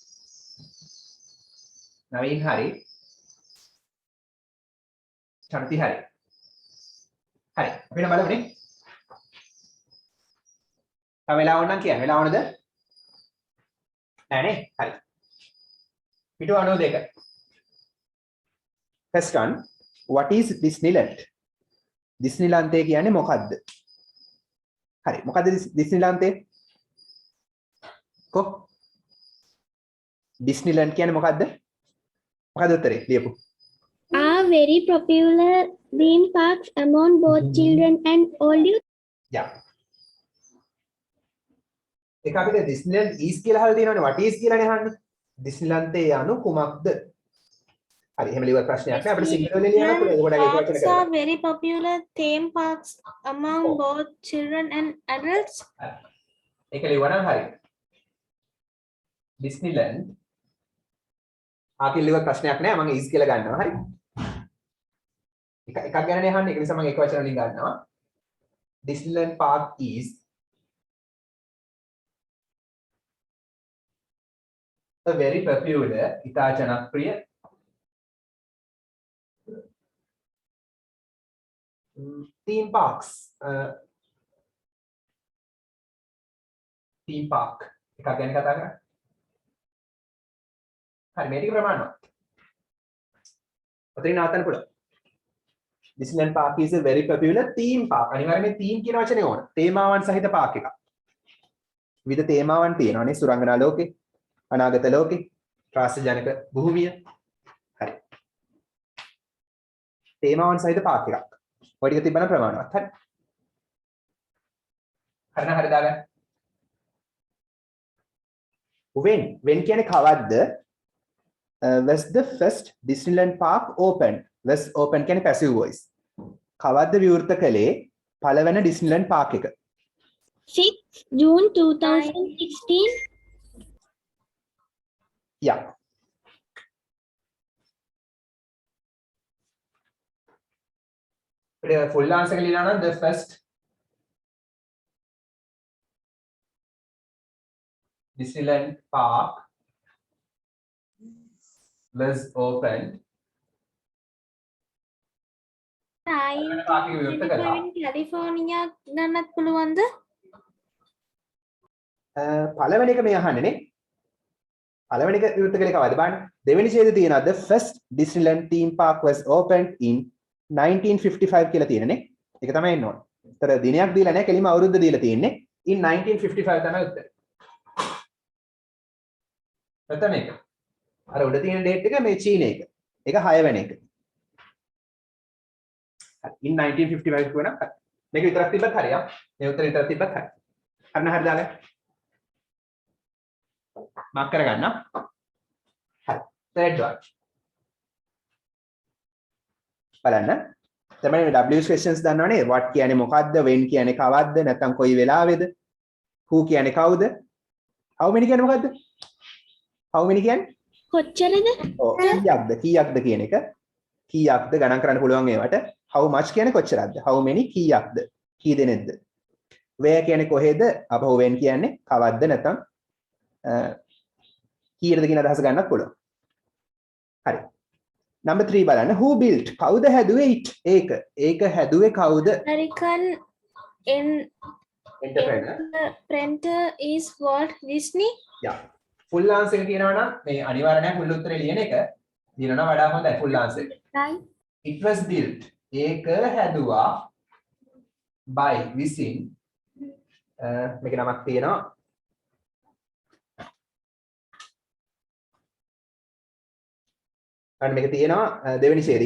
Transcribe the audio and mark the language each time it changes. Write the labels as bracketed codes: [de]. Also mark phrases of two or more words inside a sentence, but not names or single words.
[si] නවීන් හරි. චන්ති හරි. හරි. අපිට බලමුනේ. තව වෙලාව ඕන නම් කියන්න. වෙලාව ඕනද? නෑනේ. හරි. පිටු 92. [en] First one, what is Disneyland? [si] Disneyland කියන්නේ මොකද්ද? හරි. මොකද්ද Disneyland? කො? Disneyland කියන්නේ මොකද්ද? මොකද්ද උත්තරේ? ලියපු. [en] Are very popular theme parks among both children and old youth. Yeah. [si] ඒක අපිට Disneyland is කියලා අහලා තියෙනවනේ. [en] what is [si] කියලානේ අහන්නේ. Disneyland යනු කුමක්ද? හරි එහෙම ලියුවා ප්‍රශ්නයක් නෑ අපිට සිංහල වලින් ලියන්න පුළුවන්. ඒක ගොඩක් ඒක වචන [en] Parks are very popular theme parks among both children and adults. [si] ඒක ලියුවා නම් හරි. Disneyland ආකල් ලියුවා ප්‍රශ්නයක් නෑ මම is කියලා ගන්නවා. හරි. එකක් ගැනනේ අහන්නේ. ඒක නිසා මම ඒක වචන වලින් ගන්නවා. [en] Disneyland Park is a very popular [si] ඉතා ජනප්‍රිය [en] theme parks theme park [si] එකක් ගැන කතා කරා. හරි මේ ටික ප්‍රමාණවත්. ඔතනින් නවත්තන්න පුළුවන්. [en] Disneyland Park is a very popular theme park. [si] අනිවාර්යයෙන් මේ theme කියන වචනේ ඕන. තේමාවන් සහිත පාක් එකක්. විවිධ තේමාවන් තියෙනවානේ සුරංගනා ලෝකේ, අනාගත ලෝකේ, ත්‍රාසජනක භූමිය. හරි. තේමාවන් සහිත පාක් එකක්. ඔය ටික තිබ්බනම් ප්‍රමාණවත්. හරි. හරිද? හරි දාගන්න. when කියන්නේ කවද්ද? [en] Was the first Disneyland park opened? Was open [si] කියන්නේ passive voice. කවද්ද විවෘත කළේ පළවෙනි Disneyland park එක? [en] 6th June 2016. Yeah. full answer [si] එක ලියනවා නම් [en] the first Disneyland park was opened. [si] කැලිෆෝනියා ගන්නත් පුළුවන්ද? පළවෙනි එක මේ අහන්නේ නේ. පළවෙනි එක විවෘත කළේ කවද්ද බලන්න. දෙවෙනි ඡේදයේ තියෙනවා [en] the first Disneyland theme park was opened in 1955 [si] කියලා තියෙනනේ. ඒක තමයි එන්න ඕන. ඒතර දිනයක් දීලා නැහැ, කෙලිම අවුරුද්ද දීලා තියෙන්නේ. in 1955 තමයි උත්තරේ. ප්‍රථම එක. අර උඩ තියෙන ඩේට් එක මේ චීන එක. ඒක 6 වෙනි එක. in 1955 කියනවා. මේක විතරක් තිබ්බත් හරියක්. මේ උත්තරේ විතරක් තිබ්බත් හරියි. අන්න හරි දාලා. මාක් කරගන්න. හරි. [en] third one. [si] බලන්න. තමයි [en] WH questions [si] දන්නවනේ. what කියන්නේ මොකද්ද? when කියන්නේ කවද්ද? නැත්නම් කොයි වෙලාවේද? who කියන්නේ කවුද? [en] how many [si] කියන්නේ මොකද්ද? [en] how many [si] කියන්නේ? කොච්චරද? ඔව් කීයක්ද කියන එක. කීයක්ද ගණන් කරන්න පුළුවන් ඒවට. [en] how much [si] කියන්නේ කොච්චරක්ද? [en] how many [si] කීයක්ද? කී දෙනෙක්ද? where කියන්නේ කොහෙද? අපහු when කියන්නේ කවද්ද නැත්නම් කීයටද කියන අදහස ගන්නත් පුළුවන්. හරි. Number 3 බලන්න. [en] who built? [si] කවුද හැදුවේ it? ඒක හැදුවේ කවුද? [en] American entrepreneur is Walt Disney. [si] Yeah. [en] full answer [si] එක කියනවා නම් මේ අනිවාර්ය නැහැ full උත්තරේ ලියන එක. දිනනවා වඩා හොඳයි [en] full answer [si] එක. [en] Right. It was built. [si] ඒක හැදුවා by විසින් මේක නමක් තියෙනවා. අන්න මේක තියෙනවා දෙවෙනි ඡේදය.